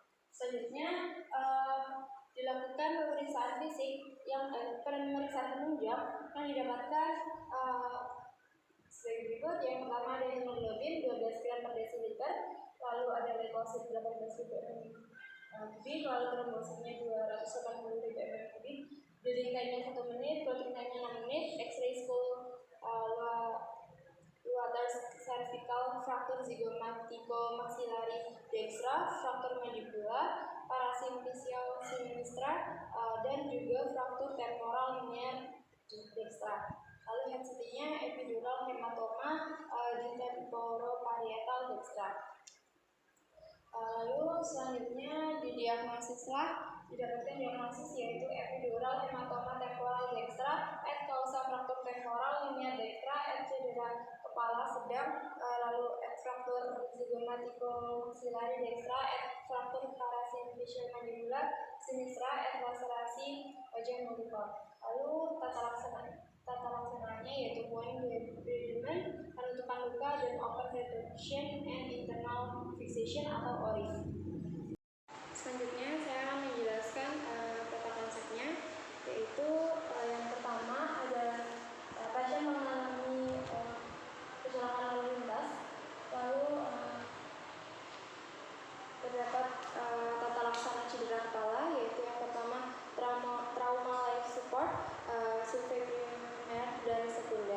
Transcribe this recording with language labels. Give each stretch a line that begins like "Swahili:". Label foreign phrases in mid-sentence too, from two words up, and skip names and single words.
Indonesian: Selanjutnya dilakukan pemeriksaan fisik yang pemeriksaan penunjang yang didapatkan sebagai berikut. Yang pertama ada hemoglobin 12 gram per desiliter, lalu ada leukosit 18 ribu kubik, lalu trombositnya 280 ribu kubik, dedikanya 1 menit, proteinnya 6 menit,
English: X-ray skull water cervical,
Indonesian: fraktur zygomatico maxillary dextra, fraktur mandibula, parasimfisial sinistra, dan juga fraktur temporal linear dextra. Lalu head CT-nya epidural hematoma di temporoparietal dextra. Lalu selanjutnya didiagnosislah, didapatkan diagnosis yaitu epidural hematoma temporal dextra,
Latin: et causa
Indonesian: fraktur temporal linear dextra, et cedera kepala sedang, lalu et fraktur zygomatico maxillary dextra, et fraktur parasimfisial mandibula sinistra, et laserasi wajah multiple. Lalu tata laksananya yaitu point debridement, penutupan luka, dan
English: open reduction and internal fixation
Indonesian: atau ORIF. Selanjutnya saya akan menjelaskan peta konsepnya, yaitu yang pertama ada pasien mengalami kecelakaan lalu lintas, lalu terdapat tata laksana cedera kepala, yaitu yang pertama
English: trauma life support,
Indonesian: survei primer dan sekunder.